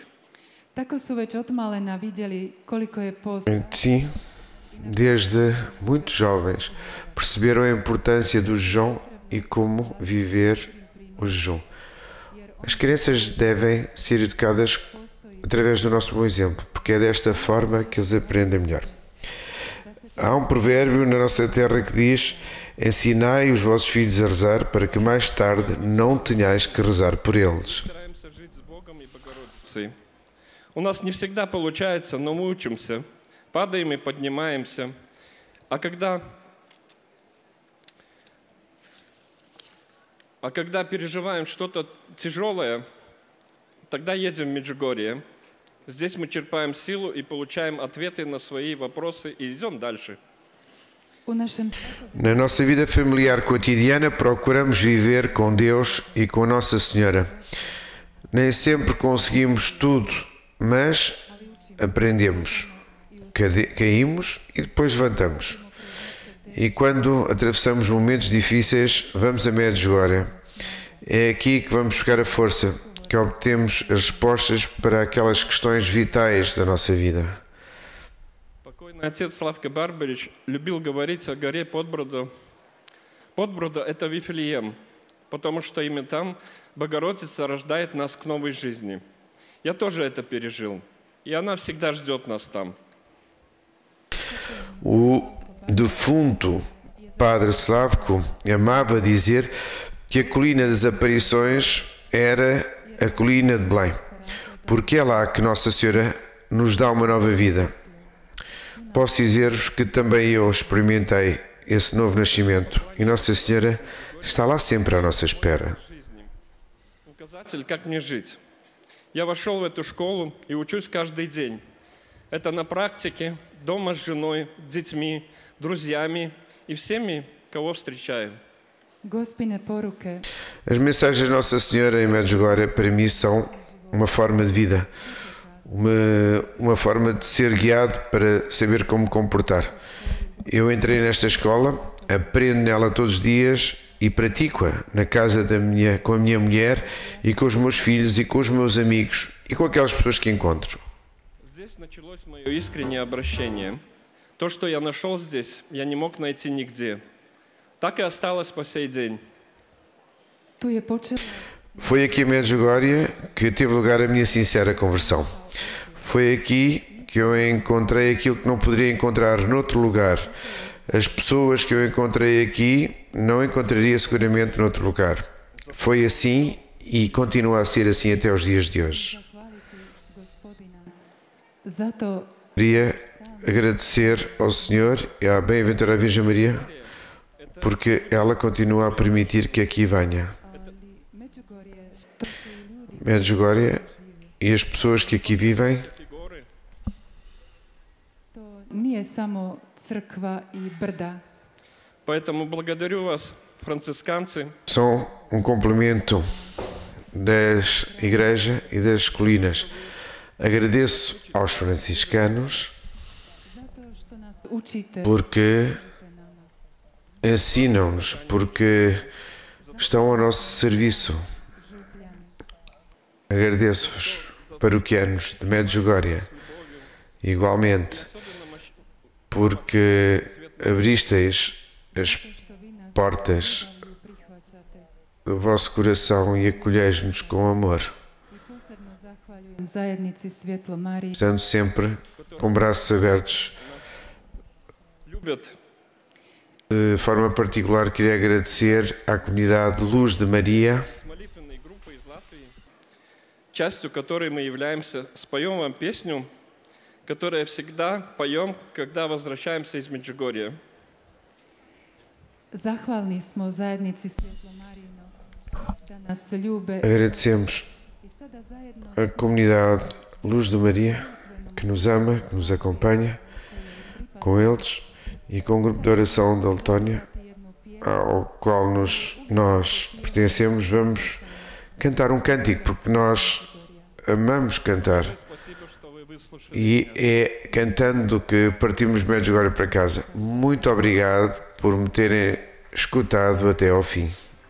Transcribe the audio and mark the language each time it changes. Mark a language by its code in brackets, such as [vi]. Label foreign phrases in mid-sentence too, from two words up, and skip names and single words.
[hr] Tako su već od malena vidjeli koliko je post [pt] Sim, desde muito jovens, perceberam a importância do jejum e como viver o jejum. As crianças devem ser educadas através do nosso bom exemplo, porque é desta forma que eles aprendem melhor. Há um provérbio na nossa terra que diz: ensinai os vossos filhos a rezar para que mais tarde não tenhais que rezar por eles. [ru] Стараемся жить с Богом и Богородицей. У нас не всегда получается, но мы учимся, падаем и поднимаемся. А когда переживаем что-то тяжелое, тогда едем в Меджугорье. Здесь мы черпаем силу и получаем ответы на свои вопросы и идем дальше. [hr] U našem [pt] Na nossa vida familiar cotidiana, procuramos viver com Deus e com Nossa Senhora. Nem sempre conseguimos tudo, mas aprendemos, caímos e depois levantamos. E quando atravessamos momentos difíceis, vamos a Medjugorje. É aqui que vamos buscar a força, que obtemos as respostas para aquelas questões vitais da nossa vida. [ru] Покойный отец Славка Барбарич любил говорить о горе Подброда. Подброда – это Вифлеем, потому что именно там Богородица рождает нас к новой жизни. Я тоже это пережил, и она всегда ждет нас там. [pt] O defunto Padre Slavko amava dizer que a colina das aparições era a colina de Belém, porque é lá que Nossa Senhora nos dá uma nova vida. Posso dizer-vos que também eu experimentei esse novo nascimento e Nossa Senhora está lá sempre à nossa espera. [ru] Указатель, как мне жить. Я вошел в эту школу и учусь каждый день. Это на практике, дома с женой, детьми, друзьями и всеми, кого встречаю. [hr] Gospine poruke [pt] As mensagens de Nossa Senhora em Medjugorje para mim são uma forma de vida, uma forma de ser guiado para saber como me comportar. Eu entrei nesta escola, aprendo nela todos os dias e pratico-a na casa com a minha mulher e com os meus filhos e com os meus amigos e com aquelas pessoas que encontro. [ru] Здесь началось мое искреннее обращение. То, что я нашел здесь, я не мог найти нигде. Так и осталось по сей день. [hr] tu je počela [pt] Foi aqui em Medjugorje que teve lugar a minha sincera conversão. Foi aqui que eu encontrei aquilo que não poderia encontrar noutro lugar. As pessoas que eu encontrei aqui não encontraria seguramente noutro lugar. Foi assim e continua a ser assim até os dias de hoje. [hr] zahvaliti Gospodina. Zato [pt] Queria agradecer ao Senhor e à bem-aventurada Virgem Maria porque ela continua a permitir que aqui venha. [hr] ali Medjugorje, to su i ljudi [pt] Medjugorje e as pessoas que aqui vivem [ru] Эти горы [hr] to nije samo crkva i brda. [ru] Поэтому благодарю вас, францисканцы, [pt] são um complemento das igrejas e das colinas. Agradeço aos franciscanos [hr] Zato što nas učite [pt] porque [hr] nama. [pt] ensinam-nos, porque estão ao nosso serviço. [hr] Župljani, [pt] Agradeço-vos, paroquianos de Medjugorje, igualmente, porque abristeis as [hr] što vi nas [pt] portas [hr] ljubavlju prihvaćate. [pt] do vosso coração e acolheis-nos com amor, [hr] I posebno zahvaljujem zajednici Svjetlo Marije [pt] estando sempre com braços abertos. [ru] любят [pt] De forma particular, queria agradecer à comunidade Luz de Maria, [ru] с молитвенной группой из Латвии, частью которой мы являемся, споем вам песню, которую всегда поем, когда возвращаемся из Меджугорья. [hr] Zahvalni smo zajednici Svjetlo Marijino da nas ljube [pt] agradecemos [hr] i sada zajedno [pt] a comunidade Luz de Maria, que nos ama, que nos acompanha, com eles e com o grupo de oração da Letónia, [hr] jednu pjesmu [pt] ao qual nós pertencemos, vamos cantar um cântico, porque nós amamos cantar. [ru] Спасибо, что вы выслушали. [pt] E é cantando que partimos Medjugorje para casa. Muito obrigado por me terem escutado até ao fim.